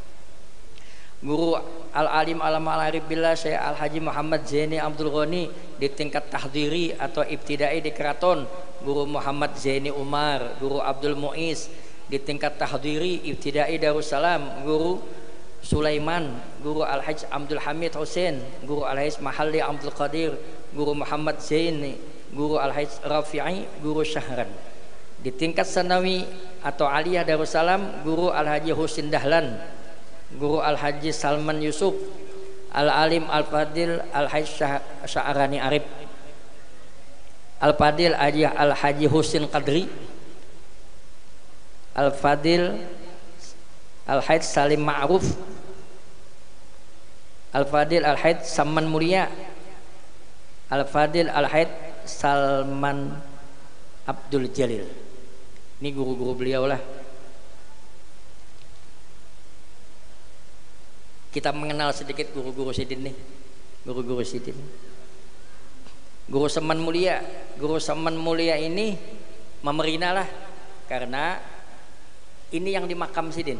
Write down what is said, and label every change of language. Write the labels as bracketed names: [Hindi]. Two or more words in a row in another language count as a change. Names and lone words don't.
[Indonesian] Guru Al-Alim Al-Arif Billah Syekh Al-Haji Muhammad Zaini Abdul Ghani di tingkat tahdiri atau ibtidai di Keraton, Guru Muhammad Zaini Umar, Guru Abdul Muiz di tingkat tahdiri ibtidai Darussalam, Guru Sulaiman, Guru Al-Hajj Abdul Hamid Hussein, Guru Al-Hajj Mahalli Abdul Qadir, Guru Muhammad Zaini, Guru Al-Hajj Rafi'i, Guru Syahran. Di tingkat sanawi atau aliyah Darussalam, Guru Al-Haji Husin Dahlan, Guru Al-Haji Salman Yusuf, Al-Alim Al-Fadil Al-Hajj Sya'arani Arif, Al-Fadil Al-Haji Husin Qadri, Al-Fadil Al-Hajj Salim Ma'ruf, Al-Fadil Al-Hajj Saman Mulia, Al-Fadil Al-Hajj Salman Abdul Jalil. Ini guru-guru beliau lah. Kita mengenal sedikit guru-guru Sidin nih. Guru-guru Sidin. Guru Saman Mulia. Guru Saman Mulia ini memerina lah, karena ini yang di makam Sidin.